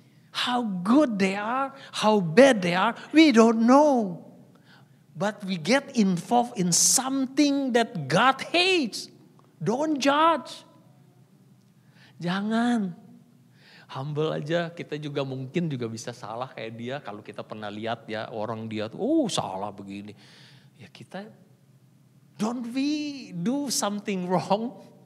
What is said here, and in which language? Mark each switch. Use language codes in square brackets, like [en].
[en] How good they are, how bad they are, we don't know. But we get involved in something that God hates. Don't judge. [id] Jangan. Humble aja, kita juga mungkin juga bisa salah kayak dia. Kalau kita pernah lihat ya orang dia tuh, salah begini. Ya kita, [en] don't we do something wrong?